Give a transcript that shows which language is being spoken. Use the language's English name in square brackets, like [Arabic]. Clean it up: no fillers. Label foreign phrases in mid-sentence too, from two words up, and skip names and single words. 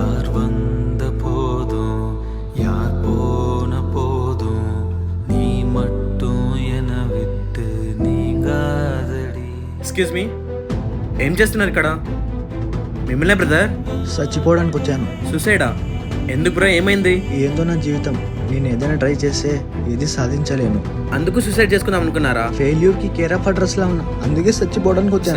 [Tamil] வந்த போதும் யார் போன போதும் நீ மட்டும் என விட்டு நீங்காதடி. [English] excuse me, [Telugu] ఏం చేస్తున్నారు ఇక్కడ? మిమ్మల్నే బ్రదర్. చచ్చిపోవడానికి వచ్చాను. సూసైడా? ఎందుకు బ్రో, ఏమైంది? ఏందో నా జీవితం, నేను ఏదైనా ట్రై చేస్తే ఏది సాధించలేను. అందుకు సూసైడ్ చేసుకుందాం అనుకున్నారా? ఫెయిల్యూర్కి [English] care of address [Telugu] లా ఉన్నా, అందుకే చచ్చిపోవడానికి వచ్చాను.